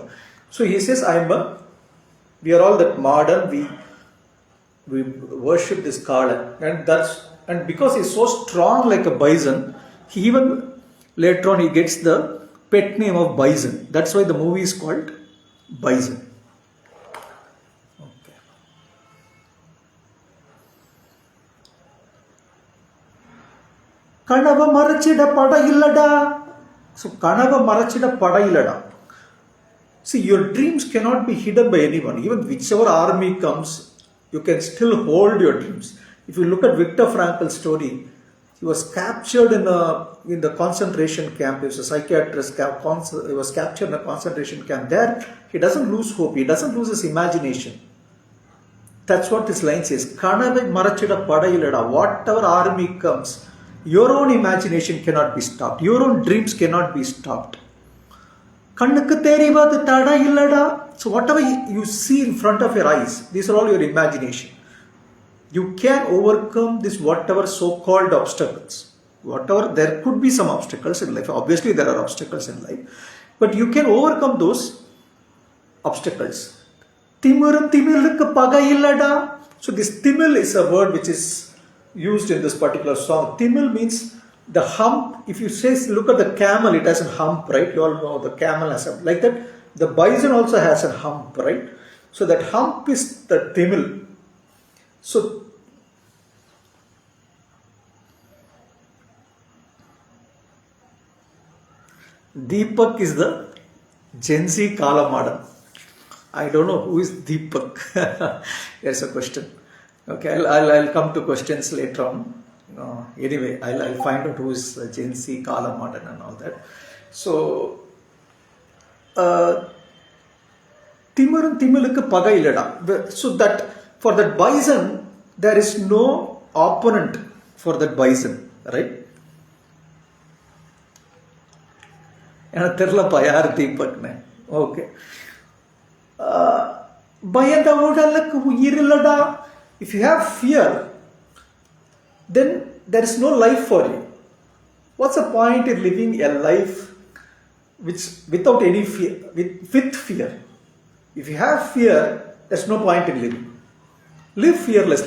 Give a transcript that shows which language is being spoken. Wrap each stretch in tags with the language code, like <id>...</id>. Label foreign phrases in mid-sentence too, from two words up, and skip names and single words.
<en>So he says, we are all that modern, we worship this Kala. And because he's so strong like a bison, he even later on he gets the pet name of Bison. That's why the movie is called Bison. Okay.</en> <ta>கனவ மறைச்சிட படை இல்லடா. So கனவ மறைச்சிட படை இல்லடா.</ta> <en>See, your dreams cannot be hidden by anyone. Even whichever army comes, you can still hold your dreams. If you look at Viktor Frankl's story, he was captured in the concentration camp. He was a psychiatrist. He was captured in a concentration camp. There, he doesn't lose hope. He doesn't lose his imagination. That's what this line says.</en> <ta>கனவ மறைச்சிட படை இல்லடா.</ta> <en>Whatever army comes, your own imagination cannot be stopped. Your own dreams cannot be stopped.</en> <ta>கண்ணுக்கு தெரிவது தடை இல்லடா.</ta> <en>So whatever you see in front of your eyes, these are all your imagination. You can overcome this whatever so-called obstacles. There could be some obstacles in life. Obviously there are obstacles in life. But you can overcome those obstacles.</en> <ta>திமிரும் திமிலுக்கு பகை இல்லடா.</ta> <en>So this timil is a word which is used in this particular song. Timil means the hump. If you say, look at the camel, it has a hump, right? You all know the camel has a, like that. The bison also has a hump, right? So that hump is the timil. So Deepak is the Gen Z Kala modern. I don't know who is Deepak. There's a question. Okay, I'll come to questions later on. Anyway, I'll find out who is Gen Z Kala modern and all that.</en> <ta>So திமிரும் திமிலுக்கு பகை இல்லடா.</ta> <en>So that for that bison, there is no opponent for that bison, right?</en> <ta>எனக்கு தெரியலப்பா யார் தீபக்னு. ஓகே. பயந்த உடலுக்கு உயிர் இல்லடா.</ta> <en>If you have fear, then there is no life for you. What's the point in living a life without any fear, with fear? If you have fear, there's no point in living. Live fearlessly.</en>